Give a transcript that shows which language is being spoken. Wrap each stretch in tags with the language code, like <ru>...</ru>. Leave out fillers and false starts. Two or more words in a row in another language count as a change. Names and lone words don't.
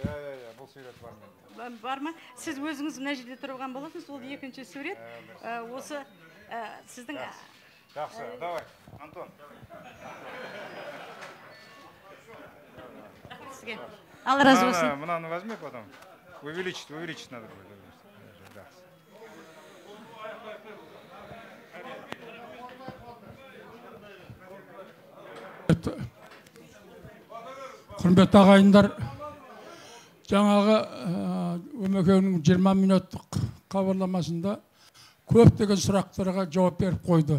<kk>Бұл сурет бар мен. Бар ма? Сіз өзіңіз мына жерде тұрған боласыз, ол екінші сурет. Осы сіздің... Жақсы, давай, Антон. Алла разы болсын.</kk> <ru>Мынаны возьми потом. Увеличить надо будет.</ru> <kk>Құрметті ағайындар, жаңағы Өмекеңнің 20 минуттық хабарламасында көптеген сұрақтарға жауап беріп қойды.</kk>